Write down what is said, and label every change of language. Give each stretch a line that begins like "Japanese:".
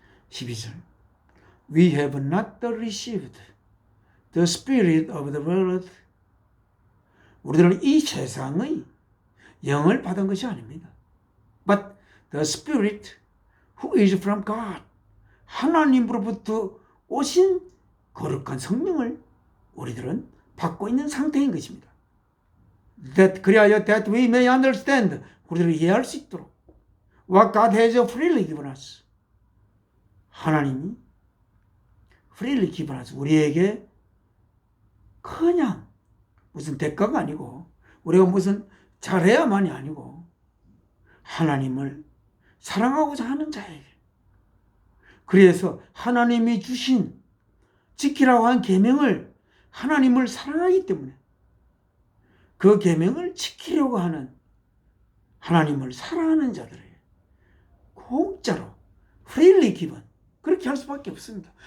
English: (12절) We have not received the spirit of the world.
Korean: 우리들은 이 세상의 영을 받은 것이 아닙니다.
English: But the spirit who is from God.
Korean: 하나님으로부터 오신 거룩한 성령을 우리들은 받고 있는 상태인 것입니다. 그리하여
English: that we may understand.
Korean: 우리들을 이해할 수 있도록
English: what God has freely given us.
Korean: 하나님이
English: freely given us.
Korean: 우리에게 그냥 무슨 대가가 아니고 우리가 무슨 잘해야만이 아니고 하나님을 사랑하고자 하는 자에게, 그래서 하나님이 주신 지키라고 한 계명을 하나님을 사랑하기 때문에 그 계명을 지키려고 하는 하나님을 사랑하는 자들에게 공짜로
English: freely given,
Korean: 그렇게 할 수밖에 없습니다.